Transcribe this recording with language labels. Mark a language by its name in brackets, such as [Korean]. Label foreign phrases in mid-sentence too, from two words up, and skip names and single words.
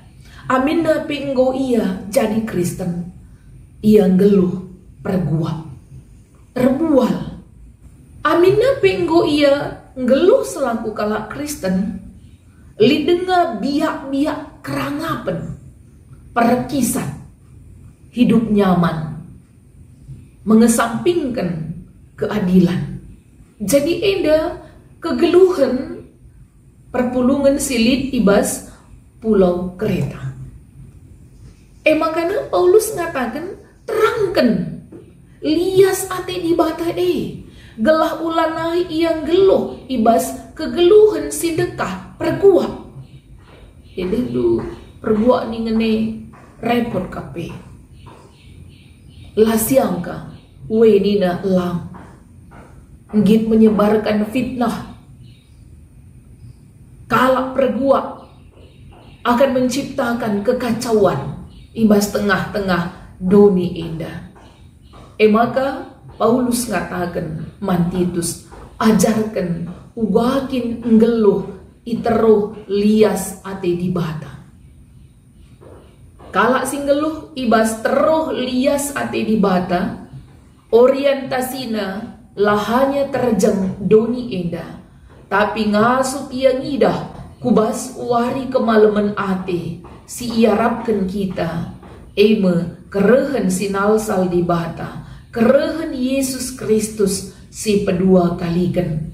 [Batak Karo] Amin na penggo ia jadi Kristen. Ia geluh perguap rebual. Amin na penggo ia geluh selaku kalak Kristen. Lidenga biak-biak kerangapen perkisan [Indonesian] hidup nyaman mengesampingkan keadilan. Jadi ada [Batak Karo] kegeluhan perpulungan silit ibas pulau Kreta. Makanya Paulus ngatakan terangkan lias ate di bata gelah ulanai yang geluh ibas kegeluhan sidekah perguak. Jadi lu perguak ni ngene repot kape. Lasiangka wenina lang ngit [Indonesian] menyebarkan fitnah [Batak Karo] kalak perguak [Indonesian] akan menciptakan kekacauan [Batak Karo] ibas tengah-tengah doni indah. Maka Paulus ngatakan man Titus ajarkan ugakin nggeluh iteruh lias ate di bata. Kalak singgeluh ibas teruh lias ate di bata, orientasina lahanya terjeng doni enda, tapi ngasup ia ngidah kubas wari kemalaman ate si iarapkan kita kerehen sinalsal di bata, kerehen Yesus Kristus si pedua kalikan.